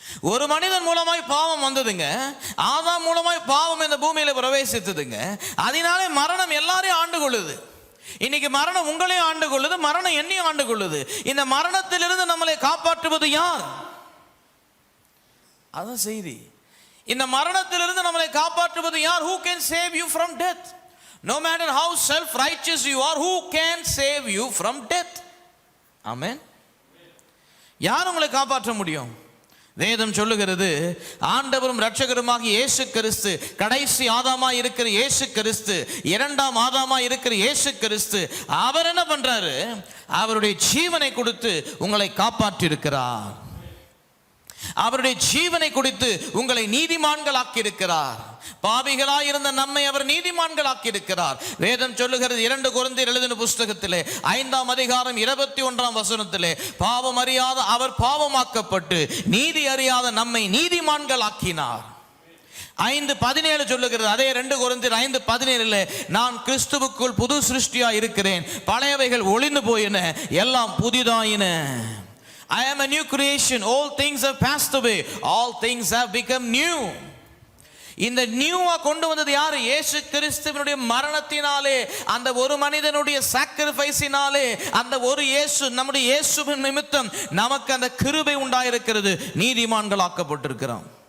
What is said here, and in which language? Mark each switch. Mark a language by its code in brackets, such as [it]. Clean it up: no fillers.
[ta] ஒரு மனிதன் மூலமாய் பாவம் வந்ததுங்க, ஆதாம் மூலமாய் பாவம் இந்த பூமியில பிரவேசித்ததுங்க. அதனாலே மரணம் எல்லாரையும் ஆண்டு கொள்ளுது. இன்னைக்கு மரணம் உங்களையும் ஆண்டு கொள்ளுது, மரணம் என்னையும் ஆண்டு கொள்ளுது. இந்த மரணத்திலிருந்து நம்மளை காப்பாற்றுவது யார்? அதான் செய்தி. இந்த மரணத்திலிருந்து நம்மளை காப்பாற்றுவது யார்? [en] Who can save you from death? No matter how self-righteous you are, who can save you from death? [ta] Amen. யார் உங்களை காப்பாற்ற முடியும்? வேதம் சொல்லுகிறது, ஆண்டவரும் இரட்சகருமாக இயேசு கிறிஸ்து, கடைசி ஆதாமாய் இருக்கிற இயேசு கிறிஸ்து, இரண்டாம் ஆதாமாய் இருக்கிற இயேசு கிறிஸ்து, அவர் என்ன பண்றாரு? அவருடைய ஜீவனை கொடுத்து உங்களை காப்பாற்றி இருக்கிறார். அவருடைய ஜீவனை கொடுத்து உங்களை நீதிமான்கள் ஆக்கி இருக்கிறார். பாவிகளாய் இருந்த நம்மை அவர் நீதிமான்கள் ஆக்கி இருக்கிறார். வேதம் சொல்லுகிறது 2 கொரிந்தியர் எழுதின புஸ்தகத்திலே 5ஆம் அதிகாரம் 21ஆம் வசனத்திலே, பாவம் அறியாத அவர் பாவமாக்கப்பட்டு நீதி அறியாத நம்மை நீதிமான்கள் ஆக்கினார். 5:17 சொல்லுகிறது, அதே 2 கொரிந்தியர் 5:17, நான் கிறிஸ்துவுக்குள் புது சிருஷ்டியா இருக்கிறேன், பழையவைகள் ஒளிந்து போயின, எல்லாம் புதிதாயின. [en] I am a new creation, all things have passed away, all things have become new. [ta] இந்த நியூவா கொண்டு வந்தது யாரு? இயேசு கிறிஸ்துவினுடைய மரணத்தினாலே, அந்த ஒரு மனிதனுடைய சாக்ரிஃபைஸினாலே, அந்த ஒரு இயேசு, நம்முடைய இயேசுவின் நிமித்தம் நமக்கு அந்த கிருபை உண்டாயிருக்கிறது, நீதிமான்கள் ஆக்கப்பட்டிருக்கிறோம்.